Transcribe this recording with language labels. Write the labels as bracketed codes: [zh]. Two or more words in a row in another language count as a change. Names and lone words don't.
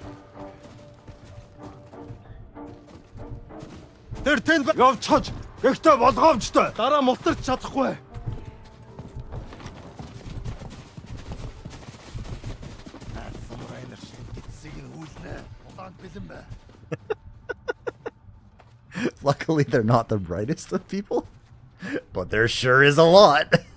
[mn] Тэр тэнд явж чаж. Ягтай болгоомжтой. Дараа мултарч чадахгүй. [en] Luckily, they're not the brightest of people, but there sure is a lot.